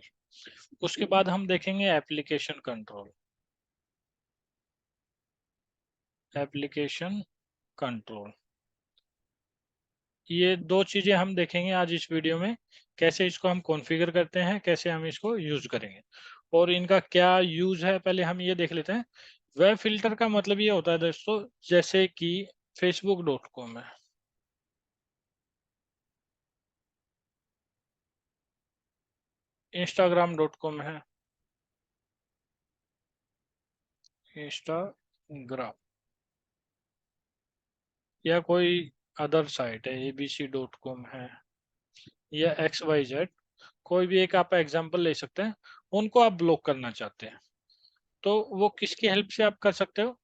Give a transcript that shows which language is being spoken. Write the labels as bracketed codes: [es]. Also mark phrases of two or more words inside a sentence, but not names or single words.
[hi] उसके बाद हम देखेंगे [en] application control. [hi] ये दो चीजें हम देखेंगे आज इस वीडियो में, कैसे इसको हम कॉन्फ़िगर करते हैं, कैसे हम इसको यूज करेंगे और इनका क्या यूज है। पहले हम ये देख लेते हैं। [en] web filter [hi] का मतलब ये होता है दोस्तों, जैसे कि facebook.com है, instagram.com है, इंस्टाग्राम या कोई [en] other site [hi] है, abc.com है या XYZ, कोई भी एक आप एग्जांपल ले सकते हैं। उनको आप ब्लॉक करना चाहते हैं तो वो किसकी हेल्प से आप कर सकते हो?